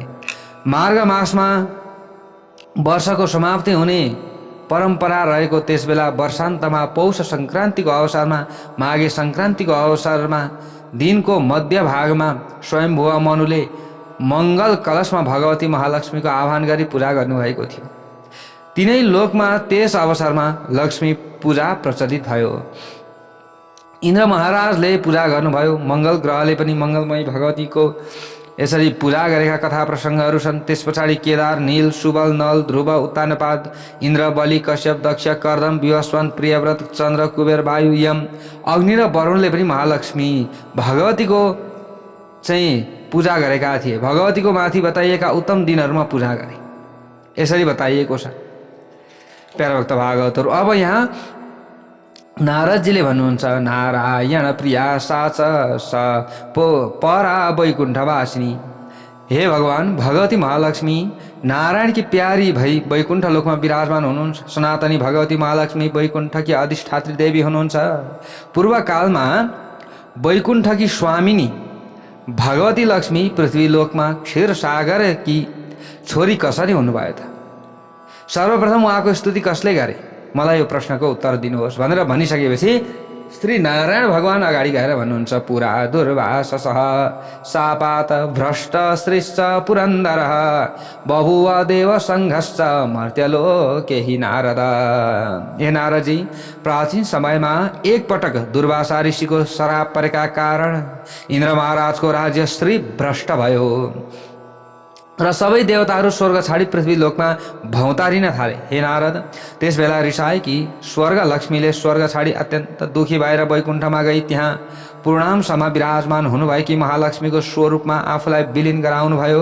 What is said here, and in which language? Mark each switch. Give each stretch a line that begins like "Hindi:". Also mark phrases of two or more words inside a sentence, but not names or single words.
Nepali: मार्ग मासमा वर्षको समाप्ति हुने परम्परा रहेको त्यसबेला वर्षान्तमा पौष सङ्क्रान्तिको अवसरमा, माघे सङ्क्रान्तिको अवसरमा दिनको मध्य भागमा स्वयम्भुव मनुले मङ्गल कलशमा भगवती महालक्ष्मीको आह्वान गरी पूजा गर्नुभएको थियो। तीनै लोकमा त्यस अवसरमा लक्ष्मी पूजा प्रचलित भयो। इन्द्र महाराजले पूजा गर्नुभयो। मङ्गल ग्रहले पनि मङ्गलमयी भगवतीको यसरी पूजा गरेका कथा प्रसङ्गहरू छन्। त्यस पछाडि केदार, नील, सुबल, नल, ध्रुव, उत्तानपाद, इन्द्र, बलि, कश्यप, दक्ष, कर्दम, विवस्वान, प्रियव्रत, चन्द्र, कुबेर, वायु, यम, अग्नि र वरुणले पनि महालक्ष्मी भगवतीको चाहिँ पूजा गरेका थिए। भगवतीको माथि बताइएका उत्तम दिनहरूमा पूजा गरे। यसरी बताइएको छ प्यारा भक्त भागवतहरू। अब यहाँ नारदजीले भन्नुहुन्छ
Sanskrit: नारायण प्रिया साच स परा वैकुण्ठवासिनी।
Nepali: हे भगवान, भगवती महालक्ष्मी नारायणकी प्यारी भई वैकुण्ठ लोकमा विराजमान हुनुहुन्छ। सनातनी भगवती महालक्ष्मी वैकुण्ठकी अधिष्ठात्री देवी हुनुहुन्छ। पूर्वकालमा वैकुण्ठकी स्वामिनी भगवती लक्ष्मी पृथ्वी लोकमा क्षीर सागरकी छोरी कसरी हुनुभयो त? सर्वप्रथम उहाँको स्तुति कसले गरे? मलाई यो प्रश्नको उत्तर दिनुहोस् भनेर भनिसकेपछि श्री नारायण भगवान अगाडि गएर भन्नुहुन्छ
Sanskrit: पुरा दुर्वाससः शापात भ्रष्ट श्रेष्ठ पुरन्दरः बभुव देव सङ्घश्च मर्त्यलोके हि नारद।
Nepali: हे नारदजी, प्राचीन समयमा एकपटक दुर्वासा ऋषिको श्राप परेका कारण इन्द्र महाराजको राज्य श्री भ्रष्ट भयो र सबै देवताहरू स्वर्ग छाडी पृथ्वी लोकमा भौतारिन थाले। हे नारद, त्यसबेला रिसाएकी स्वर्ग लक्ष्मीले स्वर्ग छाडी अत्यन्त दुखी भएर वैकुण्ठमा गई त्यहाँ पूर्णांशमा विराजमान हुनुभएकी महालक्ष्मीको स्वरूपमा आफूलाई विलिन गराउनुभयो।